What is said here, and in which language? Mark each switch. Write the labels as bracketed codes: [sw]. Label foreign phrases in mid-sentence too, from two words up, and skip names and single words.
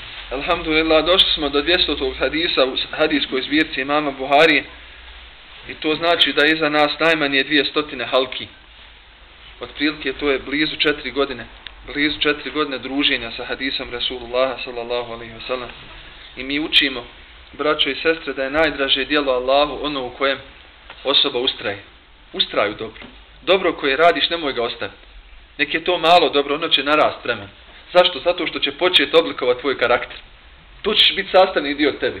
[bs] alhamdulillah, došli smo do 200. hadisa u hadijskoj zbirci imama Buharije i to znači da je iza nas najmanje 200 halki. Otprilike to je blizu 4 godine. Blizu 4 godine druženja sa hadisom Rasulullaha [ar] صلى الله عليه وسلم. [bs] I mi učimo, braćo i sestre, da je najdraže djelo Allahu ono u kojem osoba ustraje. Ustraju dobro. Dobro koje radiš, nemoj ga ostaviti. Nek je to malo dobro, ono će narast vremen. Zašto? Zato što će početi oblikovati tvoj karakter. To ćeš biti sastavni dio tebi.